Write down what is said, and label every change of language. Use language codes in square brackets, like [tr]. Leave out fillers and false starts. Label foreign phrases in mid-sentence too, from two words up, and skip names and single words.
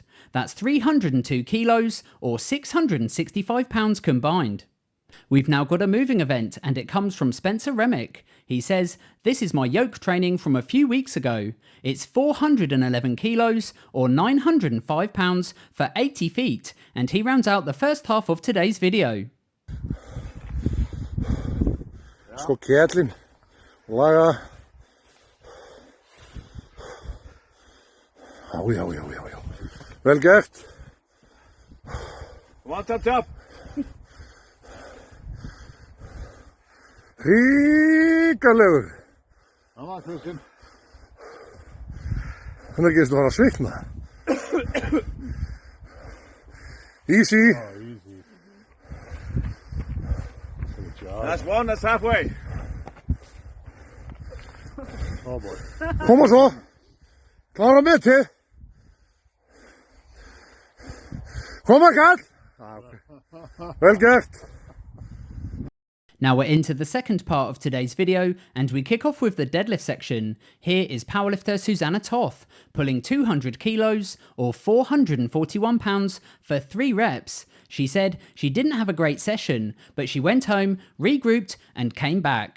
[en] That's 302 kilos or 665 pounds combined. We've now got a moving event, and it comes from Spencer Remick. He says, this is my yoke training from a few weeks ago. It's 411 kilos or 905 pounds for 80 feet, and he rounds out the first half of today's video. [is] Sko kjellin, laga. Já. Vel gert. One tap. Ríkalegur. Það var krúsin. Hvernig gerist þú að svitna? [en] Easy. Oh, easy. Good job. That's one, that's halfway. Oh boy. [is] Koma svo. Klára meti. Koma kall. Vel gert. [en] Now we're into the second part of today's video, and we kick off with the deadlift section. Here is powerlifter Susanna Toth, pulling 200 kilos or 441 pounds for 3 reps. She said she didn't have a great session, but she went home, regrouped, and came back.